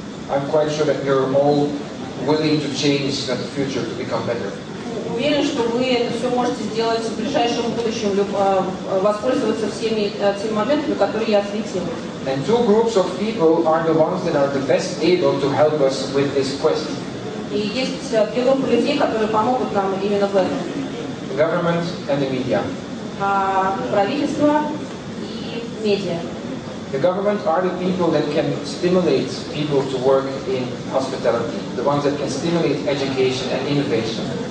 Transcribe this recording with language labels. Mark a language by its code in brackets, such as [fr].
[en] I'm quite sure that you're all willing to change in the future to become better. [ru] Уверен, что вы это все можете сделать в ближайшем будущем, воспользоваться всеми теми моментами, которые я осветил. [en] And two groups of people are the ones that are the best able to help us with this quest. [ru] И есть две группы людей, которые помогут нам именно в этом. [en] The government and the media. [ru] Правительство и медиа. [en] The government are the people that can stimulate people to work in hospitality, the ones that can stimulate education and innovation.